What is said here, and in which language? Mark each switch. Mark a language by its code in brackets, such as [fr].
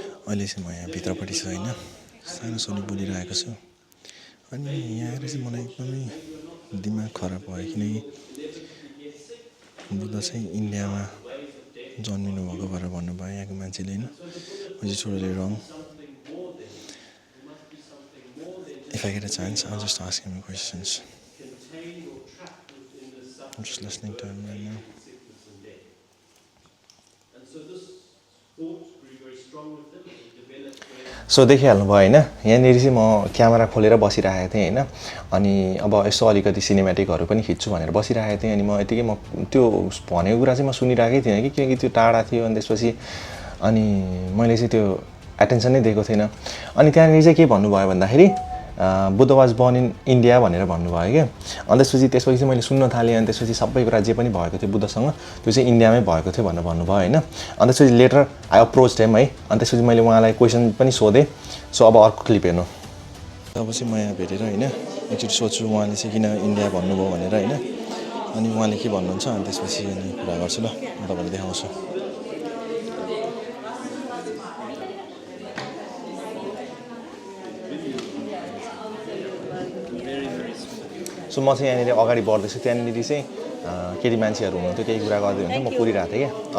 [ne] अहिले चाहिँ म यहाँ भित्रपट्टि छु हैन, सानो सोनी बोलिरहेको छु। अनि यहाँ आएर चाहिँ मलाई एकदमै दिमाग खराब भयो किनकि बुद्ध चाहिँ इन्डियामा जन्मिनु भएको भनेर भन्नुभयो यहाँको मान्छेले हैन। [en] which is totally wrong. If I get a chance, I'll just ask him questions. I'm just listening to him right now. [ne] So देखिहाल्नु भयो हैन, यहाँनिर चाहिँ म क्यामेरा खोलेर बसिरहेको थिएँ हैन। अनि अब यसो अलिकति सिनेमेटिकहरु पनि खिच्छु भनेर बसिरहेको थिएँ। अनि म यतिकै म त्यो भनेको कुरा चाहिँ म सुनिरहेकै थिएँ कि किनकि त्यो टाढा थियो। अनि त्यसपछि अनि मैले चाहिँ त्यो अटेन्सन नै दिएको थिएन। अनि त्यहाँनिर चाहिँ के भन्नुभयो भन्दाखेरि Buddha [en] was born in [ne] India भनेर भन्नुभयो के। अनि त्यसपछि चाहिँ मैले सुन्न थालेँ। अनि त्यसपछि सबै कुरा जे पनि भएको थियो बुद्धसँग त्यो चाहिँ इन्डियामै भएको थियो भनेर भन्नुभयो हैन। अनि त्यसपछि [en] later I approached him [ne] है। अनि त्यसपछि मैले उहाँलाई क्वेशन पनि सोधेँ। सो अब अर्को क्लिप हेर्नु। अब चाहिँ म यहाँ भेटेर हैन एकचोटि सोध्छु उहाँले चाहिँ किन इन्डिया भन्नुभयो भनेर हैन। अनि उहाँले के भन्नुहुन्छ अनि त्यसपछि अनि कुरा गर्छु ल, म तपाईलाई देखाउँछु। सो म चाहिँ यहाँनिर अगाडि बढ्दैछु। त्यहाँनिर चाहिँ केटी मान्छेहरू हुनुहुन्थ्यो, केही कुरा गर्दै हुन्थ्यो, म कुरिरहेको थिएँ क्या।